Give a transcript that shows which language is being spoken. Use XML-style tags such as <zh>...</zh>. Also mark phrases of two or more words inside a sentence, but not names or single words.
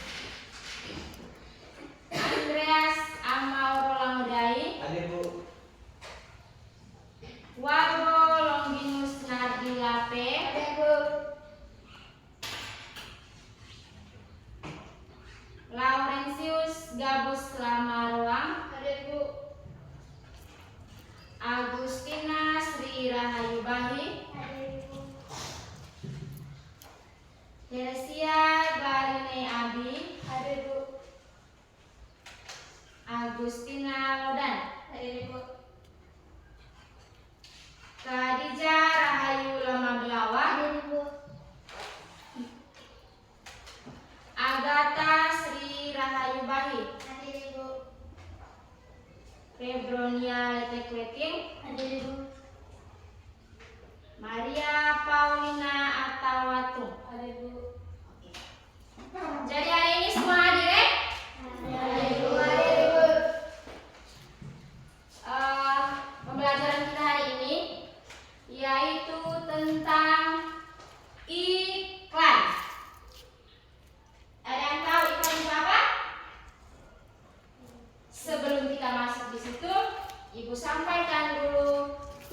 <id>Andreas Amauro Lamudai, hadir Bu. Wargo Longinus Nadilape, Hadir Bu. Laurentius Gabus Lamaruang, Hadir Bu. Agustina Sri Rahayu Bahi, Hadir Bu. Teresia Barine Abi, Hadir Bu. Agustina Lodan, Hadir Bu. Khadijah Rahayu Lamabelawa, Hadir Bu. Agatha Sri Rahayu Bahi, Hadir Bu. Febronia Letekweting, Hadir Bu. Maria Paulina Atawatung. Hadir Bu. Jadi hari ini semua hadir ya? Hadir Bu. Hadir Bu. Pembelajaran kita hari ini yaitu tentang iklan. Ada yang tahu iklan itu apa? Sebelum kita masuk di situ, Ibu sampaikan dulu</id>